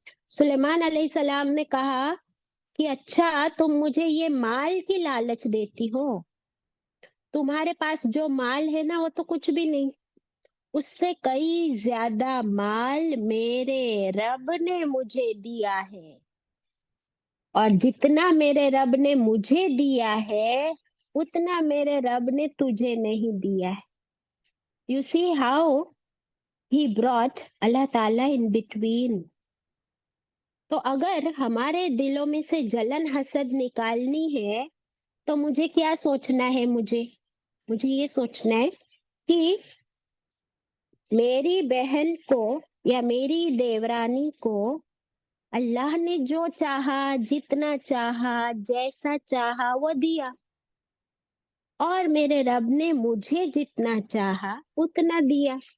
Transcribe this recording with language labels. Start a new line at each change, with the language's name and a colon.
Urdu: سلیمان علیہ السلام نے کہا کہ اچھا تم مجھے یہ مال کی لالچ دیتی ہو، تمہارے پاس جو مال ہے نا وہ تو کچھ بھی نہیں، اس سے کئی زیادہ مال میرے رب نے مجھے دیا ہے، اور جتنا میرے رب نے مجھے دیا ہے اتنا میرے رب نے تجھے نہیں دیا ہے.
English: You see how he brought اللہ تعالیٰ in between.
Urdu: تو اگر ہمارے دلوں میں سے جلن حسد نکالنی ہے تو مجھے کیا سوچنا ہے؟ مجھے یہ سوچنا ہے کہ میری بہن کو یا میری دیورانی کو اللہ نے جو چاہا، جتنا چاہا، جیسا چاہا وہ دیا، اور میرے رب نے مجھے جتنا چاہا اتنا دیا.